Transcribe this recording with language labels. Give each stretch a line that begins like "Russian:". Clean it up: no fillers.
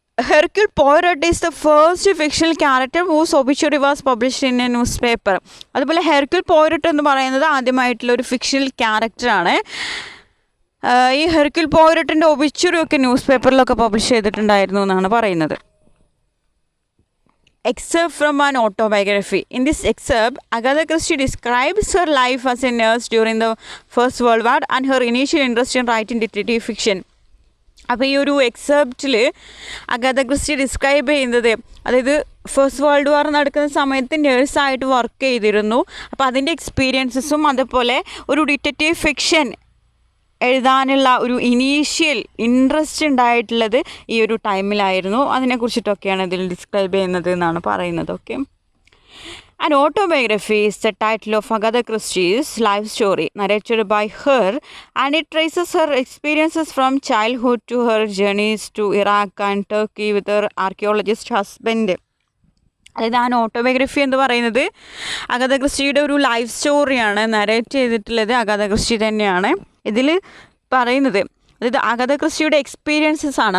English: Hercule Poirot is the first fictional character whose obituary was published in a newspaper.
Malayalam: അതുപോലെ ഹെർക്യൂൾ പോയറോട്ട് എന്ന് പറയുന്നത് ആദ്യമായിട്ടുള്ള ഒരു fictional ക്യാരക്ടറാണ്. ഈ ഹെർക്യൂൾ പോയറോട്ടിൻ്റെ ഒബിച്വറി ഒക്കെ ന്യൂസ് പേപ്പറിലൊക്കെ പബ്ലിഷ് ചെയ്തിട്ടുണ്ടായിരുന്നു എന്നാണ് പറയുന്നത്.
English: Excerpt from an Autobiography. In this excerpt, Agatha Christie describes her life as a nurse during the First World War and her initial interest in writing detective fiction.
Malayalam: അപ്പോൾ ഈ ഒരു എക്സെപ്റ്റിൽ അഗാഥ Christy describe ചെയ്യുന്നത്, അതായത് first world war നടക്കുന്ന സമയത്ത് നേഴ്സായിട്ട് work ചെയ്തിരുന്നു. അപ്പോൾ അതിൻ്റെ എക്സ്പീരിയൻസസും അതുപോലെ ഒരു ഡിറ്റക്റ്റീവ് ഫിക്ഷൻ എഴുതാനുള്ള ഒരു ഇനീഷ്യൽ ഇൻട്രസ്റ്റ് ഉണ്ടായിട്ടുള്ളത് ഈ ഒരു ടൈമിലായിരുന്നു. അതിനെക്കുറിച്ചിട്ടൊക്കെയാണ് ഇതിൽ ഡിസ്ക്രൈബ് ചെയ്യുന്നത് എന്നാണ് പറയുന്നത്.
English: Okay, An autobiography is the title of Agatha Christie's life story narrated by her, and it traces her experiences from childhood to her journeys to Iraq and Turkey with her archaeologist husband.
Malayalam: അതായത് ആ autobiography എന്ന് പറയുന്നത് അഗാഥ ക്രിസ്റ്റിയുടെ ഒരു life സ്റ്റോറിയാണ്. Narrate ചെയ്തിട്ടുള്ളത് അഗാഥ Christy തന്നെയാണ്. ഇതിൽ പറയുന്നത് അതായത് അഗാഥ ക്രിസ്റ്റിയുടെ എക്സ്പീരിയൻസസ് ആണ്.